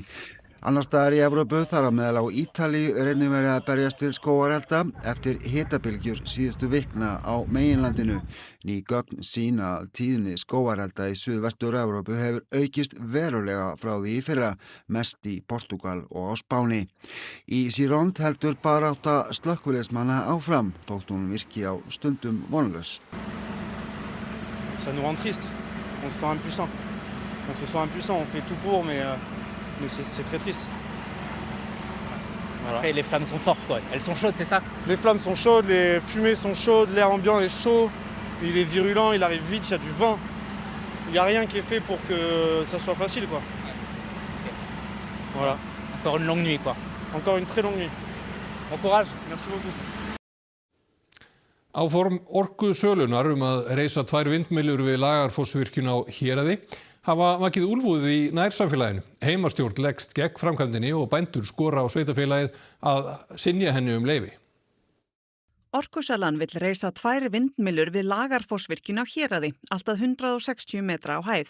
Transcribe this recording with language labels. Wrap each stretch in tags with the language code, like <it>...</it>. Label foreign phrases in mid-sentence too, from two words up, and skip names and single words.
<is>Annars staðar í Evrópu, þar á meðal á Ítalíu, einnig verið að berjast við skógarelda eftir hitabylgjur síðustu vikna á meginlandinu. Ný gögn sýna að tíðni skógarelda í suðvestur Evrópu hefur aukist verulega frá því í fyrra, mest í Portúgal og á Spáni. Í Gironde heldur barátta slökkviliðsmanna áfram, þótt hún virki á stundum vonlaus.</is> <fr>Ça nous rend triste. On se sent impuissant. On fait tout pour, mais c'est très triste. Voilà. Après, les flammes sont fortes, quoi. Elles sont chaudes, c'est ça? Les flammes sont chaudes, les fumées sont chaudes, l'air ambiant est chaud, il est virulent, il arrive vite, il y a du vent. Il n'y a rien qui est fait pour que ça soit facile, quoi. Okay. Voilà. Encore une longue nuit, quoi. Encore une très longue nuit. Bon courage. Merci beaucoup.</fr> <is>Áform orkusölunar að reisa 2 vindmyllur við Lagarfossvirkjun á Héraði hafa vakið úlfúð í nærsamfélaginu. Heimastjórn leggst gegn framkvæmdinni og bændur skora á sveitarfélagið að synja henni leyfi. Orkusalan vill reisa 2 vindmyllur við Lagarfossvirkjun á Héraði, allt að 160 metra á hæð.</is>